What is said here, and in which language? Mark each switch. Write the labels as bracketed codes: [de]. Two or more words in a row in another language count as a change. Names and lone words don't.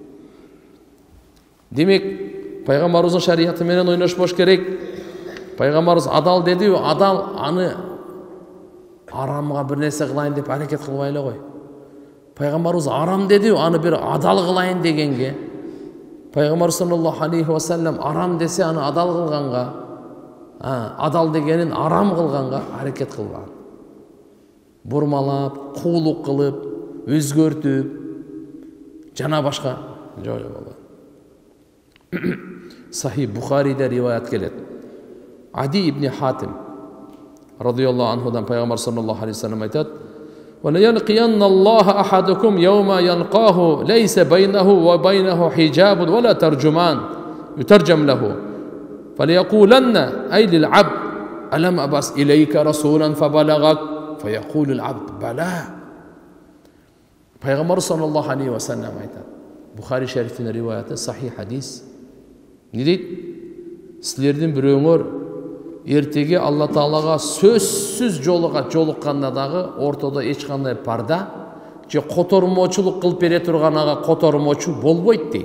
[ky] Демек, пайгамбарыбыздын шарияты менен ойношпош керек. Пайгамбарыбыз адал дедиби, адал аны арамга бир нерсе кылайын деп аракет кылбай эле кой. Пайгамбарыбыз арам дедиби, аны бир адал кылайын дегенге. Пайгамбар [ar] صلى الله عليه وسلم [ky] арам десе, аны адал кылганга, адал дегенин арам кылганга аракет кылбаган. Бурмалап, куулук кылып, өзгөртүп, жана башка жолу болот. Сахih Бухариде риваят келет. [ar] Ади ибн Хатим радийаллаху анхудан пайгамбар صلى الله عليه وسلم айтат: "وليلقين الله أحدكم يوم يلقاه ليس بينه وبينه حجاب ولا ترجمان يترجم له. فليقولن أي للعبد ألم أبعث إليك رسولا فبلغك فيقول العبد بلى." [ky] Пайгамбар [ar] صلى الله عليه وسلم [ky] айтат. Бухари шарифтин риваяты, сахih хадис. Не дейт? Силердин бирөөңөр эртеге Алла Таалага сөзсүз жолукканда дагы ортодо эч кандай парда же котормочулук кылып бере турган ага котормочу болбойт дейт.